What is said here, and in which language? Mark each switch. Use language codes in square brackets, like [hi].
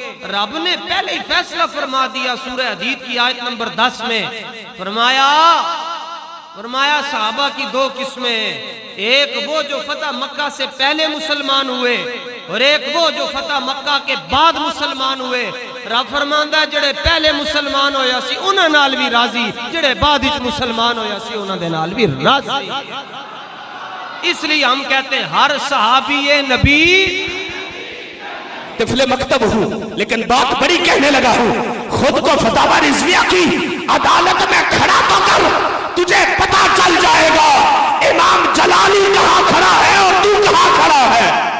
[ur] رب نے پہلے ہی فیصلہ فرما دیا سورہ حدید کی آیت نمبر 10 میں. فرمایا صحابہ کی دو قسمیں ہیں, ایک وہ جو فتح مکہ سے پہلے مسلمان ہوئے اور ایک وہ جو فتح مکہ کے بعد مسلمان ہوئے. [pa] رب فرماندا جڑے پہلے مسلمان ہویا سی انہاں نال بھی راضی, جڑے بعد وچ مسلمان ہویا سی انہاں دے نال بھی راضی. [ur] اس لیے ہم کہتے ہیں ہر صحابی نبی طفل مکتب ہوں لیکن بات بڑی کہنے لگا ہوں. خود کو فتاوی رضویہ کی عدالت میں کھڑا تو کر, تجھے پتا چل جائے گا امام جلالی کہاں کھڑا ہے اور تو کہاں کھڑا ہے.